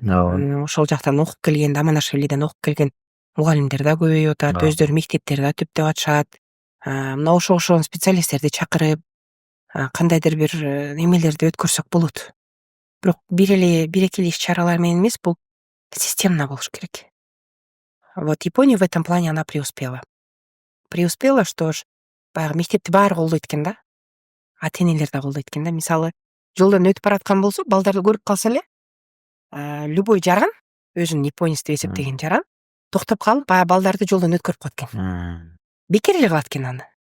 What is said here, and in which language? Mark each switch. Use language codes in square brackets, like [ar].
[ky] Ошол жактан окуп келген, Аманашвилиден окуп келген мугалимдер да көбөйүп атат, өздөрү мектептерди да түптөп атышат. Мына ошол специалисттерди чакырып, кандайдыр бир эмелерди өткөрсөк болот. Бирок бир эки иш чаралар менен эмес, бул системно болуш керек. [ru] Вот Япония в этом плане она преуспела. Преуспела, что ж, [ky] баягы мектепти баары колдойт экен да. Ата-энелер да колдойт экен да. Мисалы, жолдон өтүп бараткан болсо, балдарды көрүп калса эле, любой жаран өзүн японец деп эсептеген жаран токтоп калып баягы балдарды жолдон өткөрүп коет экен. Бекер эле кылат экен аны.